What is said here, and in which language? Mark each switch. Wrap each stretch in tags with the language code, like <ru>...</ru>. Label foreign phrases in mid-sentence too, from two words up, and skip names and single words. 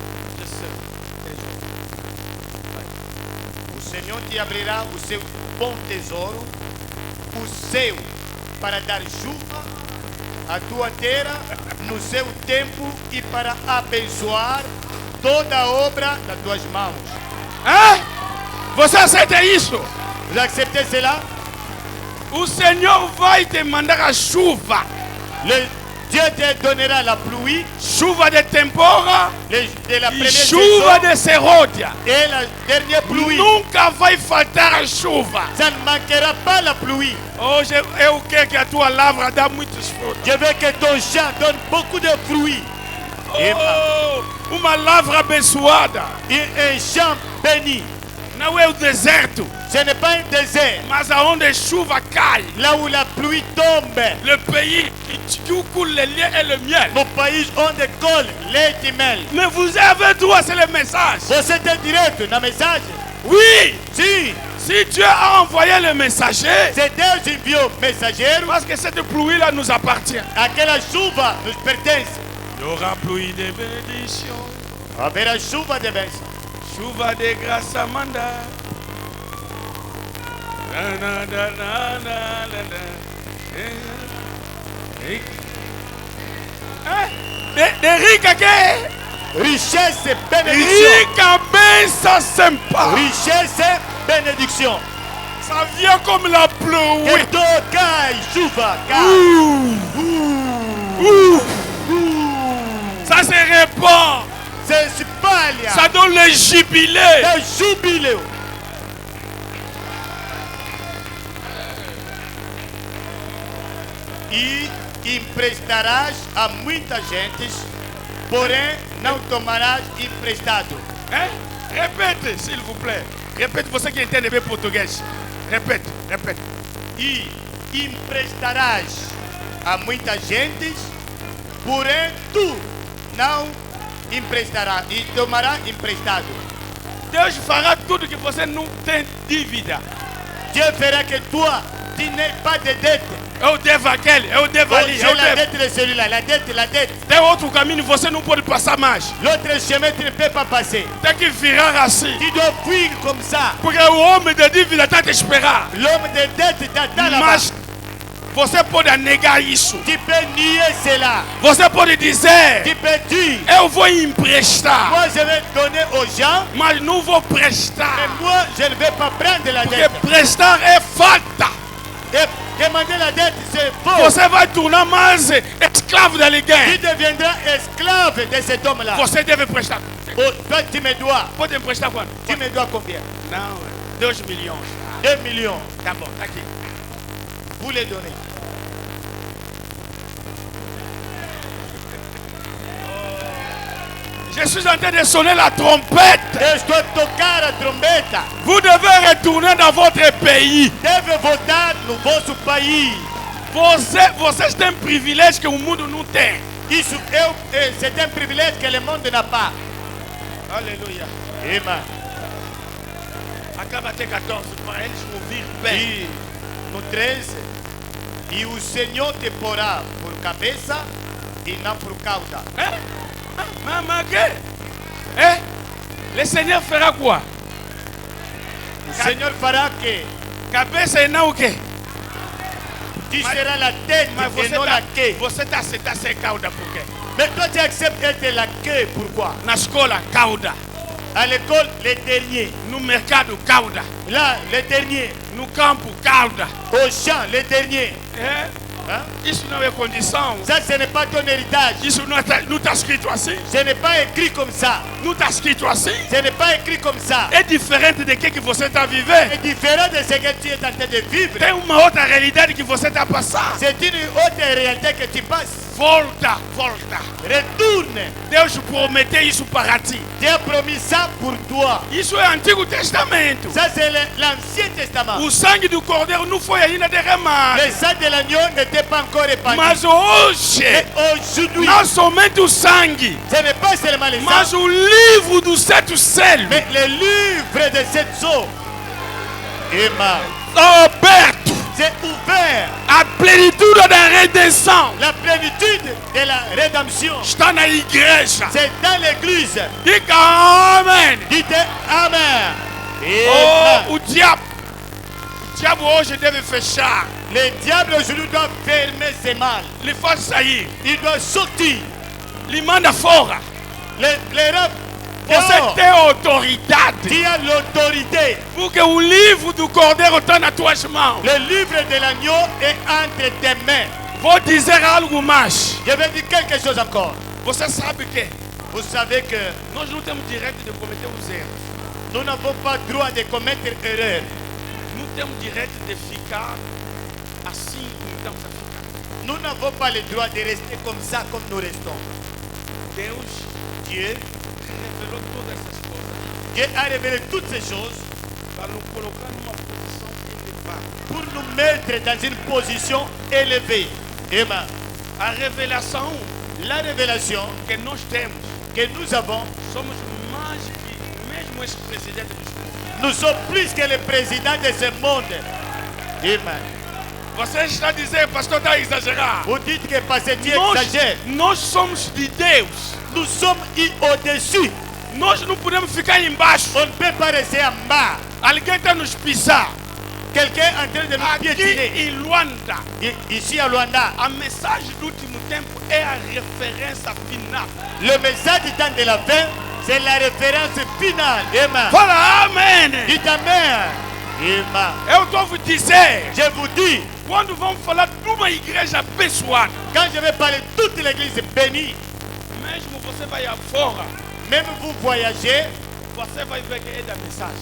<pt>O Senhor te abrirá o seu bom tesouro, o seu, para dar chuva à tua terra no seu tempo e para abençoar toda a obra das tuas mãos. Hein? Você aceita isso?</pt> <fr>Vous acceptez cela?</fr> <pt>O Senhor vai te mandar a chuva.</pt> <fr>Dieu te donnera la pluie</fr> <pt>Chuva de tempora</pt> <fr>de la</fr> <pt>e</pt> <fr>première</fr> <pt>chuva</pt> <fr>saison</fr> <pt>de serródia.</pt> <fr>et la dernière pluie.</fr> <pt>Nunca vai faltar a chuva.</pt> <fr>Ça ne manquera pas la pluie.</fr> <pt>Hoje eu quero que a tua lavra dê muitos frutos.</pt> <fr>Je veux que ton champ donne beaucoup de fruits.</fr> <pt>Oh, uma lavra abençoada.</pt> <fr>Et un champ béni.</fr> <pt>Não é o deserto,</pt> <fr>Ce n'est pas un désert.</fr> <pt>mas aonde a chuva cai.</pt> <fr>Là où la pluie tombe. Le pays qui coule le lait et le miel. Nos pays ont des cols, lait et miel. Mais vous avez droit, c'est le message.</fr> <pt>Você tem direito na mensagem?</pt> <fr>Oui,</fr> <pt>Sim.</pt> <fr>si Dieu a envoyé le messager,</fr> <pt>Se Deus enviou mensageiro,</pt> <fr>parce que cette pluie-là nous appartient.</fr> <pt>aquela chuva nos pertence.</pt> <fr>Il y aura pluie de bénédiction,</fr> <pt>Haverá chuva de bênção. chuva de grâce Amanda. Na, na, na, na, na, na, na. De rica que?</pt> <fr>Richesse et bénédiction.</fr> <pt>Rica benção sympa.</pt> <fr>Richesse et bénédiction. Ça vient comme la pluie.</fr> <pt>Que toca chuva.</pt> <fr>Ça se répand.</fr> <pt>Se espalha.</pt> <fr>Ça donne le jubilé.</fr> <pt>É júbilo. E emprestarás a muita gente, porém não tomarás emprestado.</pt> <fr>Hein? Répète, s'il vous plaît. Répète,</fr> <pt>você que entende bem português.</pt> <fr>Répète, répète.</fr> <pt>E emprestarás a muita gente, porém tu não emprestarás e tomarás emprestado. Deus fará tudo que você não tem dívida.</pt> <fr>Dieu fera que toi, tu n'aies pas de dette.</fr> <pt>Eu devo aquele, eu devo Oh, ali,</pt> <fr>j'ai</fr> <pt>eu</pt> <fr>la</fr> <pt>devo.</pt> <fr>dette de celui-là, la dette.</fr> <pt>Tem outro caminho, você não pode passar mais.</pt> <fr>L'autre chemin, tu ne peux pas passer.</fr> <pt>Tem que virar assim.</pt> <fr>Tu dois fuir comme ça.</fr> <pt>Porque o homem de dívida está te esperar.</pt> <fr>L'homme de dette t'attend là-bas.</fr> <pt>Mas você pode negar isso.</pt> <fr>Tu peux nier cela.</fr> <pt>Você pode dizer,</pt> <fr>Tu peux dire,</fr> <pt>eu vou emprestar,</pt> <fr>moi je vais donner aux gens,</fr> <pt>mas não vou</pt> <fr>mais</fr> <pt>prestar.</pt> <fr>moi je ne vais pas prendre la</fr> <pt>Porque</pt> <fr>dette.</fr> <pt>prestar é falta.</pt> <fr>Et demander la dette, c'est faux.</fr> <pt>Você vai tornar mais escravo de</pt> <fr>Tu</fr> <pt>alguém.</pt> <fr>deviendras esclave de cet homme-là.</fr> <pt>Você deve prestar.</pt> <fr>Oh, toi, tu me dois.</fr> <pt>Pode emprestar quanto?</pt> <fr>Tu me dois combien?</fr> <pt>Não, 2 milhões.</pt> <fr>2 millions.</fr> <pt>Tá bom, tá aqui.</pt> <fr>Vous les donnez. Je suis en train de sonner la trompette. Je dois</fr> <pt>tocar a trombeta.</pt> <fr>Vous devez retourner dans votre pays.</fr> <pt>Deve votar no vosso país. Vocês têm privilégio que o mundo não tem.</pt> <fr>Isso c'est un privilège que le monde n'a pas.</fr> <pt>Aleluia. Amen. Acaba até 14 para eles ouvir bem. E no 13, e o Senhor te porá por cabeça e não por cauda.</pt> <fr>Maman, que? Le Seigneur fera quoi?</fr> <pt>O Senhor fará que Cabeça e não o quê?</pt> <fr>tu seras la tête</fr> <pt>Mas e não</pt> <fr>la queue.</fr> <pt>você tá sem cauda por quê?</pt> <fr>Mais toi tu acceptes d'être la queue, pourquoi?</fr> <pt>Na escola, cauda.</pt> <fr>À l'école, les derniers.</fr> <pt>No mercado, cauda.</pt> <fr>Là, les derniers.</fr> <pt>No campo, cauda.</pt> <fr>Au champ, les derniers. Hein?</fr> <pt>Isso não é condição.</pt> <fr>Ça, ce n'est pas ton héritage.</fr> <pt>Isso não está escrito assim.</pt> <fr>Ce n'est pas écrit comme ça.</fr> <pt>Não está escrito assim.</pt> <fr>Ce n'est pas écrit comme ça.</fr> <pt>É diferente de que você está vivendo.</pt> <fr>C'est différent de ce que tu es en train de vivre.</fr> <pt>Tem uma outra realidade que você está passando.</pt> <fr>C'est une autre réalité que tu passes.</fr> <pt>Volta.</pt> <fr>Retourne.</fr> <pt>Deus prometeu isso para ti.</pt> <fr>Dieu a promis ça pour toi.</fr> <pt>Isso é Antigo Testamento.</pt> <fr>Ça, c'est l'Ancien Testament.</fr> <pt>O sangue do cordeiro não foi ainda derramado.</pt> <fr>Le sang de l'agneau n'était pas encore répandu.</fr> <pt>Mas hoje,</pt> <fr>Mais aujourd'hui,</fr> <pt>não somente o sangue,</pt> <fr>ce n'est pas seulement le</fr> <pt>mas</pt> <fr>sang,</fr> <pt>o livro dos 7 selos.</pt> <fr>mais le livre de cette eau. Amen.</fr> <pt>Aberto.</pt> <fr>C'est ouvert.</fr> <pt>A plenitude da redenção</pt> <fr>La plénitude de la rédemption.</fr> <pt>está na igreja.</pt> <fr>C'est dans l'église.</fr> <pt>Diga amém.</pt> <fr>Dites Amen. Oh,</fr> <pt>Amen. o diabo hoje deve fechar.</pt> <fr>Le diable aujourd'hui doit fermer ses mâles.</fr> <pt>Ele faz sair.</pt> <fr>Il doit sortir.</fr> <pt>Ele manda fora.</pt> <fr>Les rêves.</fr> <pt>Você tem autoridade.</pt> <fr>Tu as l'autorité.</fr> <pt>Porque o livro do Cordeiro está nas tuas mãos.</pt> <fr>Le livre de l'agneau est entre tes mains.</fr> <pt>Vou dizer algo mais.</pt> <fr>Je vais dire quelque chose encore.</fr> <pt>Você sabe que</pt> <fr>Vous savez que</fr> <pt>nós não temos direito de cometer os erros.</pt> <fr>nous n'avons pas droit de commettre erreur.</fr> <pt>Não temos direito de ficar assim como estamos a ficar.</pt> <fr>Nous n'avons pas le droit de rester comme ça, comme nous restons.</fr> <pt>Deus</pt> <fr>Dieu,</fr> <pt>revelou todas essas coisas</pt> <fr>Dieu a révélé toutes ces choses</fr> <pt>para nos colocar numa posição elevada.</pt> <fr>pour nous mettre dans une position élevée. Amen.</fr> <pt>A revelação</pt> <fr>La révélation</fr> <pt>que nós temos,</pt> <fr>que nous avons,</fr> <pt>somos mais que mesmo esse presidente dos Estados Unidos.</pt> <fr>nous sommes plus que le président de ce monde. Amen.</fr> <pt>Você está dizendo, pastor, está a exagerar.</pt> <fr>Vous dites que parce que Dieu</fr> <pt>Nós,</pt> <fr>exagère.</fr> <pt>nós somos de Deus.</pt> <fr>Nous sommes au-dessus.</fr> <pt>Nós não podemos ficar embaixo.</pt> <fr>On ne peut pas rester en bas.</fr> <pt>Alguém está nos pisar.</pt> <fr>Quelqu'un est en train de nous</fr> <pt>Aqui</pt> <fr>piétiner.</fr> <pt>em Luanda,</pt> <fr>Ici à Luanda,</fr> <pt>a mensagem do último tempo é a referência final.</pt> <fr>le message du temps de la fin, c'est la référence finale. Amen.</fr> <pt>Fala amém.</pt> <fr>Dites Amen. Amen.</fr> <pt>Eu estou vous dizer,</pt> <fr>Je vous dis,</fr> <pt>quando vamos falar de uma igreja abençoada,</pt> <fr>quand je vais parler de toute l'église bénie,</fr> <pt>mesmo você vai afora,</pt> <fr>même vous voyagez,</fr> <pt>você vai ver que é da mensagem.</pt>